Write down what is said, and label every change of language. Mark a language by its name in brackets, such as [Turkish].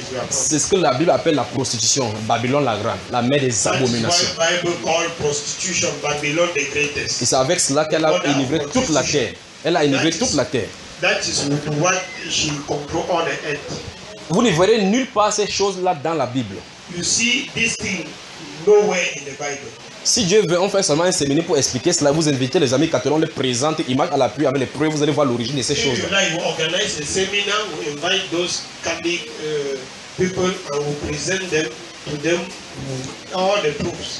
[French] C'est ce que la Bible appelle la prostitution, Babylone la grande, la mère des abominations. [English] That's why the Bible calls prostitution Babylone the greatest. [French] Et c'est avec cela qu'elle a enivré toute la terre. Elle a enivré toute la terre. [English] That is what she controls on the earth. [French] Vous ne verrez nulle part ces choses-là dans la Bible. [English] You see this thing nowhere in the Bible. [French] Si Dieu veut, on fait seulement un séminaire pour expliquer cela. Vous invitez les amis catholiques, on les présente, images à l'appui avec les preuves. Vous allez voir l'origine de ces choses. [English] If you like, we organize a seminar, we invite those Catholic people and we present them to them all the proofs.